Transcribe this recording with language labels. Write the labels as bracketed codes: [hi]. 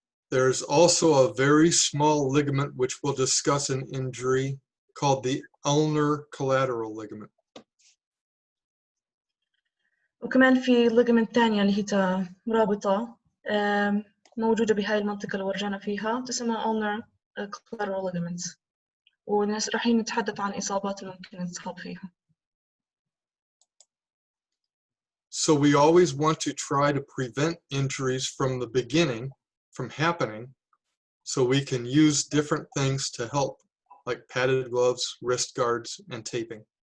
[en] There's also a very small ligament which we'll discuss in injury called the ulnar collateral ligament. [ar] وكمان في ligament ثانية اللي هي رابطة موجودة بهاي المنطقة اللي ورجعنا فيها تسمى ulnar collateral ligament والناس رايحين نتحدث عن إصابات اللي ممكن نتصاب فيها. [en] So we always want to try to prevent injuries from the beginning from happening so we can use different things to help, like padded gloves, wrist guards, and taping.